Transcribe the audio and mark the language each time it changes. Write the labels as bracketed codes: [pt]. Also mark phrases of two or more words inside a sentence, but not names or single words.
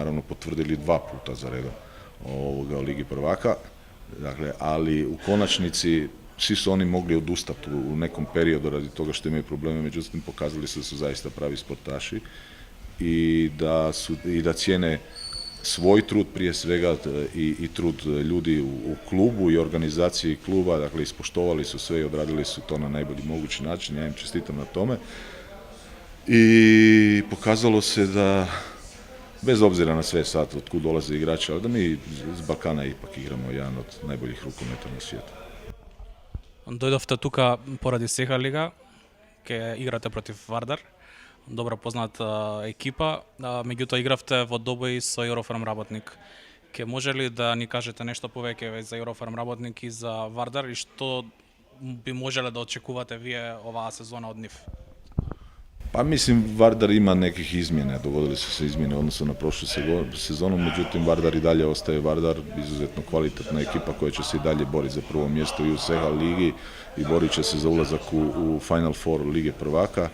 [hr] naravno potvrdili 2 puta za redom u Ligi prvaka, dakle, ali u konačnici svi su oni mogli odustati u nekom periodu radi toga što imaju probleme, međutim pokazali su da su zaista pravi sportaši i da cijene svoj trud prije svega i trud ljudi u klubu i organizaciji kluba, dakle ispoštovali su sve i odradili su to na najbolji mogući način, ja im čestitam na tome. I pokazalo se da, bez obzira na sve sad od kud dolaze igrači, ali da mi iz Balkana ipak igramo jedan od najboljih rukometa na svijetu. [mk] Дојдовте тука поради Сеха лига, ке играте против Вардар, добро позната екипа, меѓутоа игравте во добој со Eurofarm работник. Ке може ли да ни кажете нешто повеќе за Eurofarm работник и за Вардар и што би можеле да очекувате вие оваа сезона од нив? [hr] Pa mislim, Vardar ima nekih izmjena, dogodili su se izmjene u odnosu na prošlu sezonu, međutim Vardar i dalje ostaje Vardar, izuzetno kvalitetna ekipa koja će se i dalje boriti za prvo mjesto i u Seha ligi i borit će se za ulazak u Final Four Lige prvaka.